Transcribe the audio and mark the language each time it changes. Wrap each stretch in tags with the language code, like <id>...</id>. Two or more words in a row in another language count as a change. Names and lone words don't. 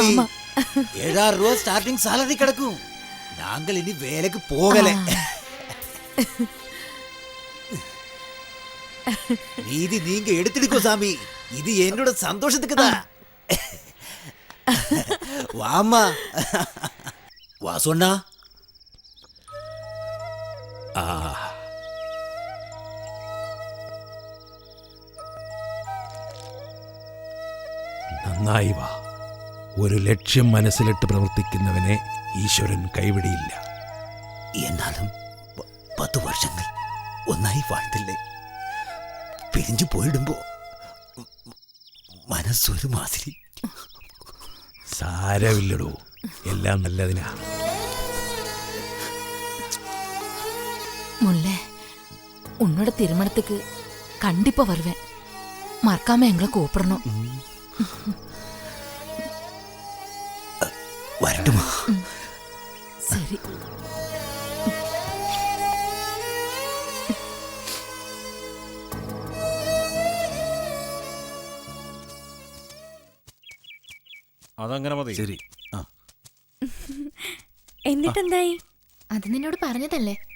<ta>7,000 ரூபாய்</ta> <en>starting salary</en> <ta>கிடைக்கும். நாங்கள் இனி வேலைக்கு போகல. நீதி நீங்க எடுத்துடுக்கோ சாமி, இது என்னோட சந்தோஷத்துக்கு தான். வாமா, வா சொன்னா.</ta> <ml>നന്നായി വാ. ഒരു ലക്ഷ്യം മനസ്സിലിട്ട് പ്രവർത്തിക്കുന്നവനെ ഈശ്വരൻ കൈവിടിയില്ല. എന്നാലും 10 വർഷങ്ങൾ ഒന്നായി வாழ்ത്തില്ലേ, പിരിഞ്ഞു പോയിടുമ്പോ മനസ്സൊരു മാതിരി. സാരമില്ലടോ, എല്ലാം നല്ലതിനാ. മുല്ലേ,</ml> <ta>உன்னோட திருமணத்துக்கு கண்டிப்பா வருவேன். மறக்காம எங்களை கூப்பிடணும். வரட்டுமா? சரி.</ta> <ml>അതങ്ങനെ മതി. ശരി. എന്നിട്ടെന്തായി? അത് നിന്നോട് പറഞ്ഞതല്ലേ?</ml>